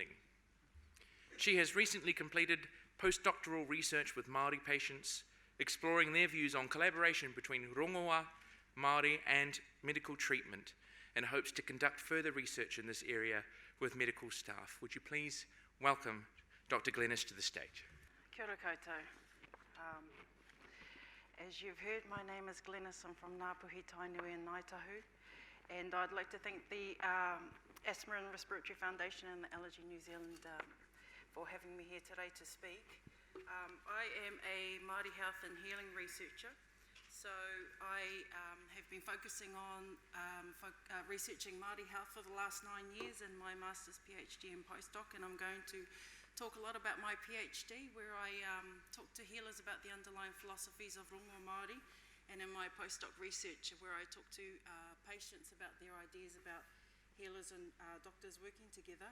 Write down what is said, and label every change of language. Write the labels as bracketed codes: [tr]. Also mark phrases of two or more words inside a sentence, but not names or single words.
[en] She has recently completed postdoctoral research with Māori patients, exploring their views on collaboration between [mi] Rongoā Māori [en] and medical treatment, and hopes to conduct further research in this area with medical staff. Would you please welcome Dr. Glenis to the stage? [mi] Kia ora koutou. [en] As you've heard, my name is Glenis. I'm from Ngāpuhi, Tainui and Ngāi Tahu, and I'd like to thank the Asthma and Respiratory Foundation and the Allergy New Zealand for having me here today to speak. I am a Māori health and healing researcher, so I have been focusing on researching Māori health for the last 9 years in my Master's, PhD and postdoc, and I'm going to talk a lot about my PhD, where I talk to healers about the underlying philosophies of [mi] Rongoā Māori, [en] and in my postdoc research, where I talk to patients about their ideas about healers and doctors working together.